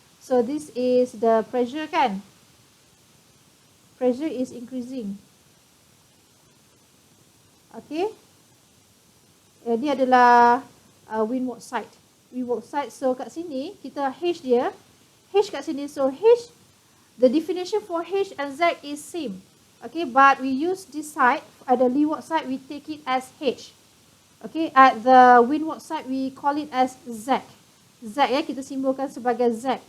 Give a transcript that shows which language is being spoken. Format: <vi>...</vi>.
<en>So this is the pressure kan. Pressure is increasing. Okay.</en> <ms>Dia adalah windward side.</ms> <en>Windward side. So</en> <ms>kat sini kita H dia, H kat sini,</ms> <en>so H, the definition for H and Z is same. Okay, but we use this side, at the leeward side we take it as H. Okay, at the windward side we call it as Z.</en> <ms>Z kita simbolkan sebagai Z.</ms>